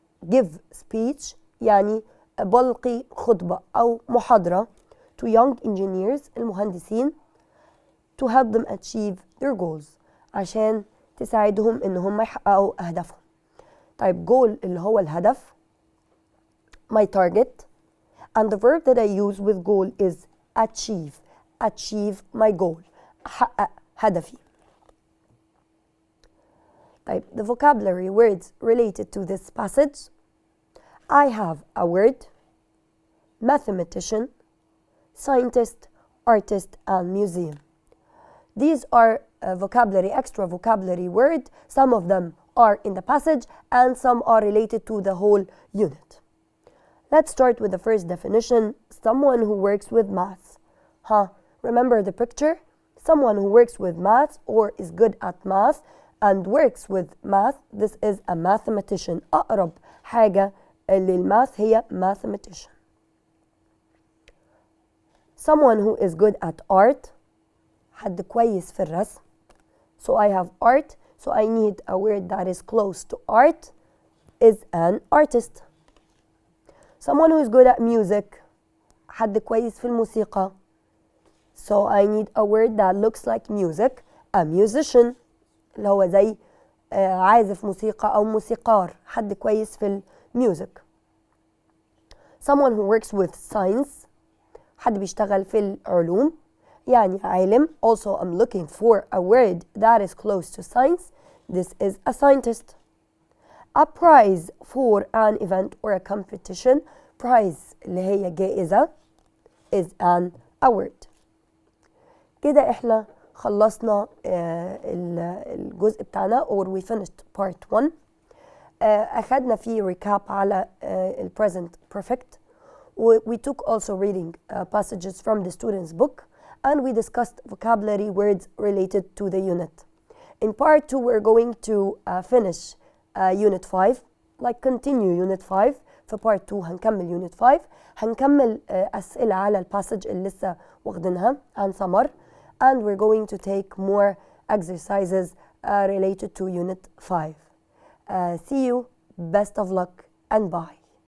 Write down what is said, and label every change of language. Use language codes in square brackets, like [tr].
[en] Give speech [ar] يعني بلقي خطبة أو محاضرة [en] to young engineers [ar] المهندسين [en] to help them achieve their goals [ar] عشان تساعدهم إن هم يحققوا أهدافهم. طيب [en] goal [ar] اللي هو الهدف [en] my target and the verb that I use with goal is achieve my goal [ar] أحقق هدفي. طيب [en] the vocabulary words related to this passage I have a word mathematician scientist artist and museum. These are extra vocabulary words. Some of them are in the passage and some are related to the whole unit. Let's start with the first definition, someone who works with maths. Remember the picture? Someone who works with maths or is good at math and works with math, this is a mathematician. [ar] أقرب حاجة للماث هي mathematician. [en] Someone who is good at art, [ar] حد كويس في الرسم. [en] So I have art, so I need a word that is close to art, is an artist. Someone who is good at music, [ar] حد كويس في الموسيقى. [en] So I need a word that looks like music, a musician. [ar] اللي هو زي عازف موسيقى أو موسيقار، حد كويس في الميوزك. [en] Someone who works with science، [ar] حد بيشتغل في العلوم يعني عالم. [en] Also I'm looking for a word that is close to science. This is a scientist. A prize for an event or a competition. Prize [ar] اللي هي جائزة [en] is an award. [ar] كده احنا خلصنا الجزء بتاعنا [en] or we finished part 1. [ar] أخدنا فيه recap على present perfect. [en] We took also reading passages from the student's book and we discussed vocabulary words related to the unit. In part 2 we're going to finish unit 5, like continue unit 5. [ar] في part 2 هنكمل unit 5. هنكمل أسئلة على الباسج اللي لسه واخدينها عن سمر. [en] And we're going to take more exercises related to unit 5. See you, best of luck and bye.